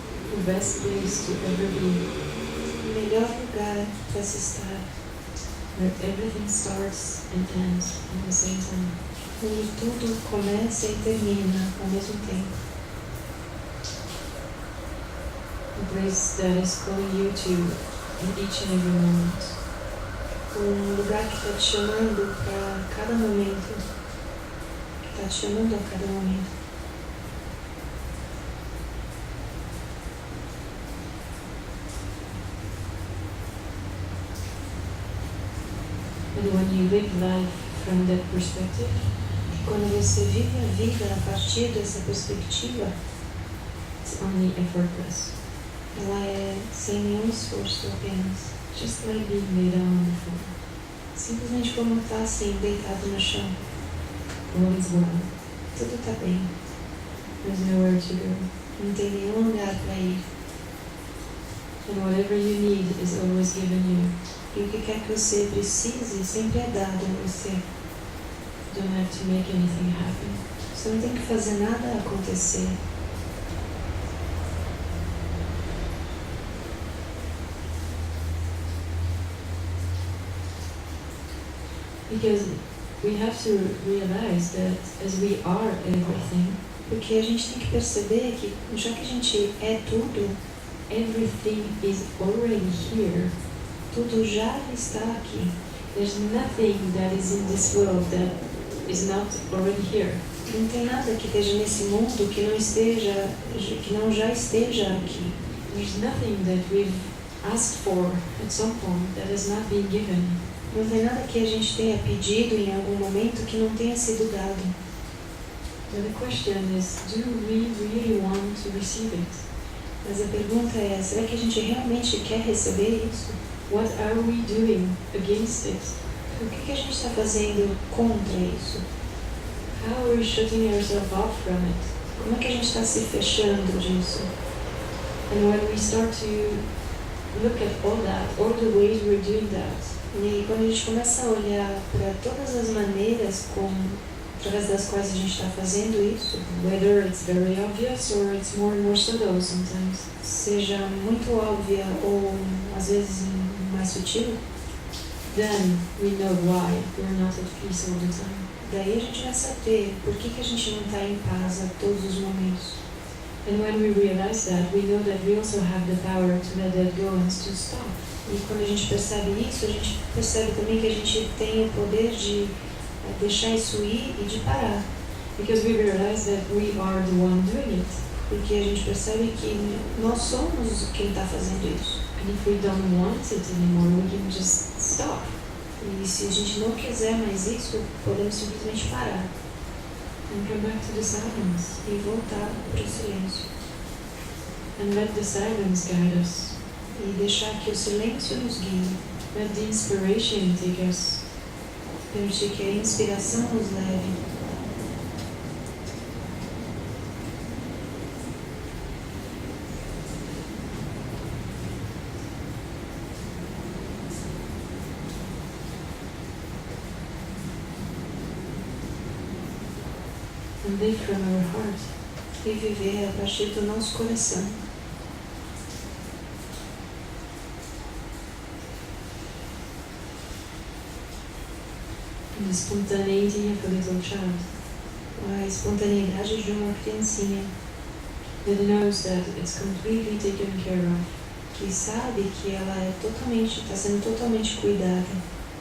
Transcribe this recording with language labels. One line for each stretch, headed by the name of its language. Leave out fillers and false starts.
English: The best place to ever be.
Portuguese: O melhor lugar para se estar.
English: Where everything starts and ends at the same time.
Portuguese: Onde tudo começa e termina ao mesmo tempo.
English: A place that is calling you to in each and every moment.
Portuguese: Um lugar que está te chamando para cada momento. está te chamando a cada momento.
English: And when you live life from that perspective,
Portuguese: quando você vive a vida a partir dessa perspectiva,
English: it's only effortless.
Portuguese: Ela é sem nenhum esforço apenas.
English: Just like being laid down on the floor.
Portuguese: Simplesmente como estar assim, deitado no chão.
English: All is well.
Portuguese: Tudo está bem.
English: There's nowhere to go.
Portuguese: Não tem nenhum lugar para ir.
English: And whatever you need is always given you.
Portuguese: E o que quer que você precise sempre é dado a você.
English: You don't have to make anything happen.
Portuguese: Você não tem que fazer nada acontecer.
English: Because we have to realize that as we are everything,
Portuguese: porque a gente tem que perceber que já que a gente é tudo,
English: everything is already here.
Portuguese: Tudo já está aqui.
English: There's nothing that is in this world that is not already here.
Portuguese: Não tem nada que esteja nesse mundo que não já esteja aqui.
English: There's nothing that we've asked for at some point that has not been given.
Portuguese: Não tem nada que a gente tenha pedido em algum momento que não tenha sido dado.
English: But the question is, do we really want to receive it?
Portuguese: Mas a pergunta é, será que a gente realmente quer receber isso?
English: What are we doing against it?
Portuguese: O que a gente está fazendo contra isso?
English: How are we shutting ourselves off from it?
Portuguese: Como é que a gente está se fechando disso?
English: And when we start to look at all that, all the ways we're doing that,
Portuguese: e quando a gente começa a olhar para todas as maneiras através das quais a gente está fazendo isso,
English: whether it's very obvious or it's more and more subtle sometimes,
Portuguese: seja muito óbvia ou às vezes mais sutil,
English: then we know why we're not at peace all the time.
Portuguese: Daí a gente vai saber por que a gente não está em paz a todos os momentos.
English: And when we realize that, we know that we also have the power to let that go and to stop.
Portuguese: E quando a gente percebe isso, a gente percebe também que a gente tem o poder de deixar isso ir e de parar.
English: Because we realize that we are the one doing it.
Portuguese: Porque a gente percebe que nós somos quem está fazendo isso.
English: And if we don't want it anymore, we can just stop.
Portuguese: E se a gente não quiser mais isso, podemos simplesmente parar.
English: And come back to the silence.
Portuguese: E voltar para o silêncio.
English: And let the silence guide us.
Portuguese: E deixar que o silêncio nos guie.
English: Let the inspiration take us.
Portuguese: Permitir que a inspiração nos leve.
English: And live from our heart.
Portuguese: E viver a partir do nosso coração.
English: The spontaneity of a little child.
Portuguese: A espontaneidade de uma criancinha.
English: That knows that it's completely taken care of.
Portuguese: Que sabe que ela está sendo totalmente cuidada.